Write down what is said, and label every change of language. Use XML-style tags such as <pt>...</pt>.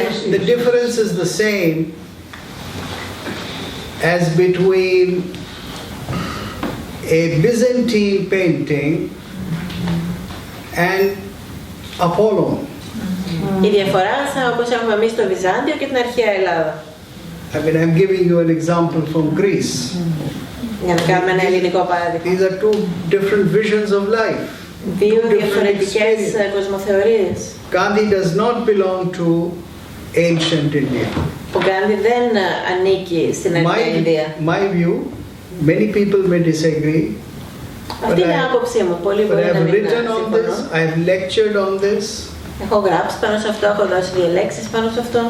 <en>The difference is the same as between a Byzantine painting and Apollon.</en> <el>Η διαφορά όπως έχουμε εμείς στο Βυζάντιο και την αρχαία Ελλάδα.</el> <en>I mean, I'm giving you an example from Greece.</en> <el>Για να κάνουμε ένα ελληνικό παράδειγμα.</el> <en>These are two different visions of life.</en> <el>Δύο διαφορετικές κοσμοθεωρίες.</el> <en>Gandhi does not belong to ancient India.</en> <el>Ο Γκάντι δεν ανήκει στην αρχαία Ινδία.</el> <en>My view, many people may disagree.</en> <el>Αυτή είναι η άποψή μου. Πολλοί μπορεί να μην συμφωνούν.</el> <en>I have lectured on this.</en> <el>Έχω γράψει πάνω σε αυτό, έχω δώσει διαλέξεις πάνω σε αυτό.</el>